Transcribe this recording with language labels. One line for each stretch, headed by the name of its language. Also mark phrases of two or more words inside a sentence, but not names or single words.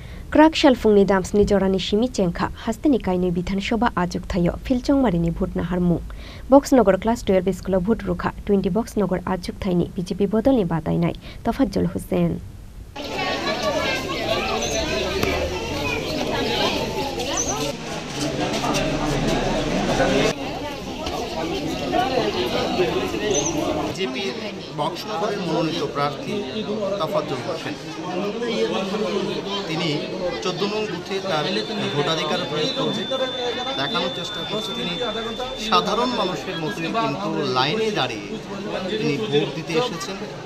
Kok Borok: Class-XII fungni damsni jorani shimi cengkha hasteni kainoi Bidhansabha Achukthaini Philchongmarini भोट naharmung Boxanagar Class-XII Schoolo भोट Rwkha 20Boxanagar Achukthaini BJP Bodolni Batainai Tofazzal Hossain
Bangla: BJP বক্সনগরের মনোনীত প্রার্থী তোফাজ্জল হোসেন তিনি 14 নং বুথে তার ভোটাধিকার প্রয়োগ করতে দেখানোর চেষ্টা করছেন। তিনি সাধারণ মানুষের মতোই কিন্তু লাইনে দাঁড়িয়ে তিনি ভোট দিতে এসেছেন।